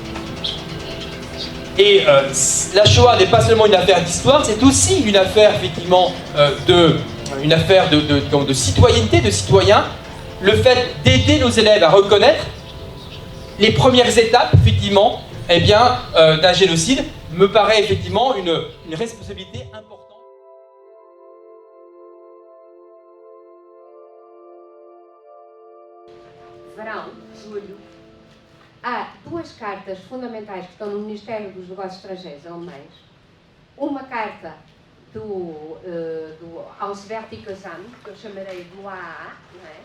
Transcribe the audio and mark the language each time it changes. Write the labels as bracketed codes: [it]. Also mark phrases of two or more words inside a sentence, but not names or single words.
[fr] Et la Shoah n'est pas seulement une affaire d'histoire, c'est aussi une affaire effectivement de citoyenneté, de citoyens. Le fait d'aider nos élèves à reconnaître les premières étapes effectivement eh bien, d'un génocide me paraît effectivement une responsabilité importante. [pt] Verão, julho, há duas cartas fundamentais que estão no Ministério dos Negócios Estrangeiros alemães. Uma carta do Auswärtige Amt, que eu chamarei do AA, não é?